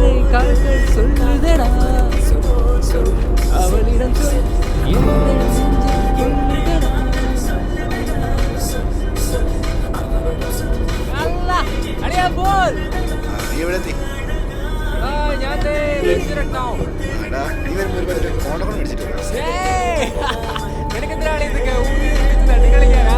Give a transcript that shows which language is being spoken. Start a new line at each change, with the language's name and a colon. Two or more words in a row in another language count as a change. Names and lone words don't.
Tamil: கால்கள் சொல்லுதடா சொல் சொல் அவளிடம் சொல் எந்த நெஞ்சில் கொள்ளுதடா
Malayalam: അല്ല അടിയാ ബോൾ നീ എവിടെ എത്തി? ആ ഞാൻ ദേ വെച്ചിരട്ടാവും എടാ നീ വരുമ്പോ ഒരു ഫോണൊക്കെ മേടിച്ചിട്ട് വരാം. നിനക്കെന്തിനാണ് ഇതൊക്കെ തട്ടി കളിക്കാനാ?